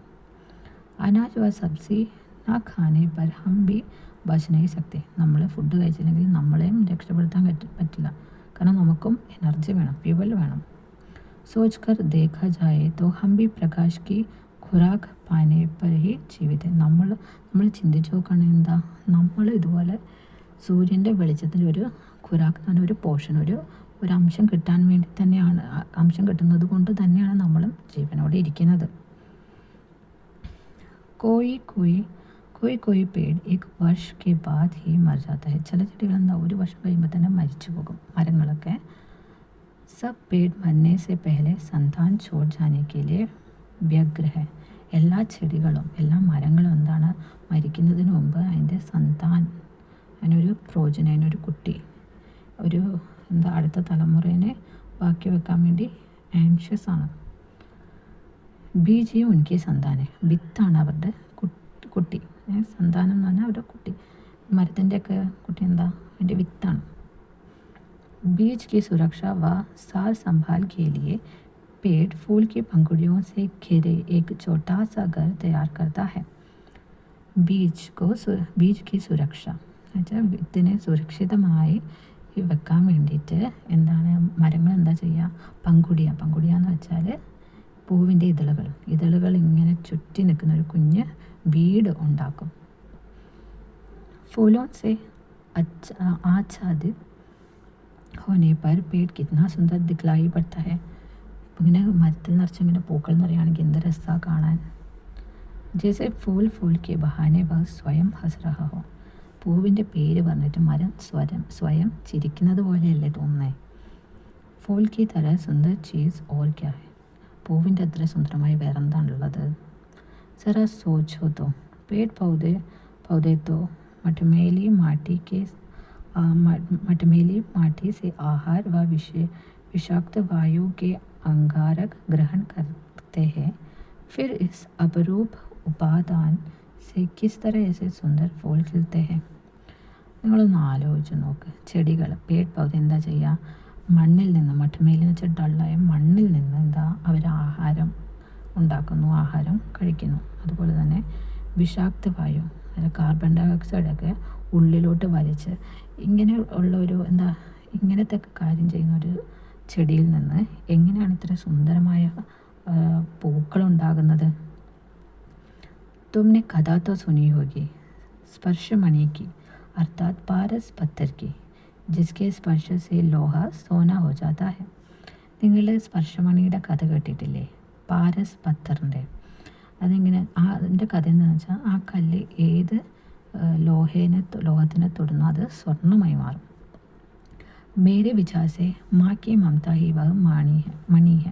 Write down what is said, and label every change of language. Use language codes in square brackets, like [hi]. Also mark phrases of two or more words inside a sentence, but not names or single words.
[hi] अनाज व सब्जी ना खाने पर हम भी बच नहीं सकते. [ml] നമ്മൾ ഫുഡ് കഴിച്ചില്ലെങ്കിൽ നമ്മളെയും രക്ഷപ്പെടുത്താൻ പറ്റില്ല, കാരണം നമുക്കും എനർജി വേണം, ഫ്യൂവൽ വേണം. [hi] सोच कर देखा जाए तो हम भी प्रकाश की खुराक पाने पर ही जीवित है. [ml] നമ്മൾ ചിന്തിച്ച് നോക്കുകയാണെങ്കിൽ എന്താ, നമ്മൾ ഇതുപോലെ സൂര്യൻ്റെ വെളിച്ചത്തിൽ ഒരു ഖുറാക്ക് എന്ന് പറഞ്ഞ ഒരു പോർഷൻ, ഒരു അംശം കിട്ടാൻ വേണ്ടി തന്നെയാണ്, അംശം കിട്ടുന്നത് കൊണ്ട് തന്നെയാണ് നമ്മളും ജീവനോടെ ഇരിക്കുന്നത്. [hi] कोई पेड़ एक वर्ष के बाद ही मर जाता है. [ml] ചില ചെടികൾ എന്താ ഒരു വർഷം കഴിയുമ്പോൾ തന്നെ മരിച്ചു പോകും, മരങ്ങളൊക്കെ. [hi] सब पेड़ मरने से पहले संतान छोड़ जाने के लिए व्यग्र है. [ml] എല്ലാ ചെടികളും എല്ലാ മരങ്ങളും എന്താണ്, മരിക്കുന്നതിന് മുമ്പ് അതിൻ്റെ സന്താൻ, അതിനൊരു പ്രോജനം, അതിനൊരു കുട്ടി, ഒരു എന്താ അടുത്ത തലമുറേനെ ബാക്കി വെക്കാൻ വേണ്ടി ആൻഷ്യസ് ആണ്. [hi] बीज उनकी संतान, [ml] വിത്താണ് അവരുടെ കുട്ടി. സന്താനം എന്ന് പറഞ്ഞാൽ അവരുടെ കുട്ടി, മരത്തിൻ്റെയൊക്കെ കുട്ടി എന്താ, അതിൻ്റെ വിത്താണ്. [hi] बीज की सुरक्षा व सार संभाल के लिए पेड़ फूल की पंखुड़ियों से घिरे एक छोटा सा घर तैयार करता है. बीज की सुरक्षा [ml] എന്നുവെച്ചാൽ വിത്തിനെ സുരക്ഷിതമായി വെക്കാൻ വേണ്ടിയിട്ട് എന്താണ് മരങ്ങൾ എന്താ ചെയ്യുക? പങ്കുടിയ എന്ന് വെച്ചാൽ പൂവിൻ്റെ ഇതളുകൾ ഇങ്ങനെ ചുറ്റി നിൽക്കുന്ന ഒരു കുഞ്ഞ് വീട് ഉണ്ടാക്കും. [hi] फूलों से आच्छादित होने पर पेड़ कितना सुंदर दिखलाई पड़ता है. [ml] ഇങ്ങനെ മരത്തിൽ നിറച്ചിങ്ങനെ പൂക്കൾ നിറയുകയാണെങ്കിൽ എന്ത് രസമാണ് കാണാൻ. [hi] जैसे फूल के बहाने वह स्वयं हँस रहा हो. [ml] പൂവിൻ്റെ പേര് പറഞ്ഞിട്ട് മരം സ്വയം ചിരിക്കുന്നത് പോലെയല്ലേ തോന്നുന്നത്. [hi] फूल की तरह सुंदर चीज़ और क्या है. [ml] പൂവിൻ്റെ അത്ര സുന്ദരമായി വേറെന്താണുള്ളത്? [hi] जरा सोचो तो पेड़ पौधे तो मटमैली माटी से आहार व विषाक्त वायु के अंगारक ग्रहण करते हैं. फिर इस अपरूप उपादान से किस तरह ऐसे सुंदर फूल खिलते हैं. [ml] നിങ്ങളൊന്ന് ആലോചിച്ച് നോക്ക്. ചെടികൾ [hi] पेड़ पौधा [ml] എന്താ ചെയ്യുക? മണ്ണിൽ നിന്ന്, മട്ടുമേലിൽ എന്ന് വെച്ചാൽ ഡള്ളായ മണ്ണിൽ നിന്ന് എന്താ അവർ ആഹാരം ഉണ്ടാക്കുന്നു, ആഹാരം കഴിക്കുന്നു. അതുപോലെ തന്നെ വിഷാക്ത വായു, അതായത് കാർബൺ ഡൈ ഓക്സൈഡൊക്കെ ഉള്ളിലോട്ട് വലിച്ച് ഇങ്ങനെ ഉള്ള ഇങ്ങനത്തെ കാര്യം ചെയ്യുന്ന ഒരു ചെടിയിൽ നിന്ന് എങ്ങനെയാണ് ഇത്ര സുന്ദരമായ പൂക്കളുണ്ടാകുന്നത്? [hi] तुमने कथा तो सुनी होगी स्पर्शमणि की, अर्थात पारस पत्थर की, जिसके स्पर्श से लोहा सोना हो जाता है. [ml] നിങ്ങൾ സ്പർശമണിയുടെ കഥ കേട്ടിട്ടില്ലേ? പാരസ് പത്തറിൻ്റെ. അതെങ്ങനെ അതിൻ്റെ കഥ എന്താണെന്ന് വെച്ചാൽ ആ കല്ല് ഏത് ലോഹത്തിനെ തൊടുന്നു അത് സ്വർണ്ണമായി മാറും. [hi] मेरे विचार से माँ की ममता ही वह मणि है.